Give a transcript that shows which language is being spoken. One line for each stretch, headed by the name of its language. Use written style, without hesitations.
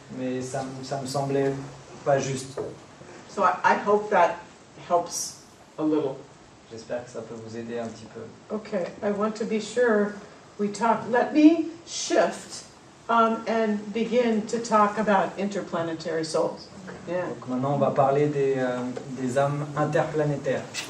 French: Mais ça me semblait pas juste.
English: So I hope that helps a little.
French: J'espère que ça peut vous aider un petit peu.
English: Okay, I want to be sure we talk. Let me shift and begin to talk about interplanetary souls. Yeah.
French: Donc maintenant on va parler des âmes interplanétaires.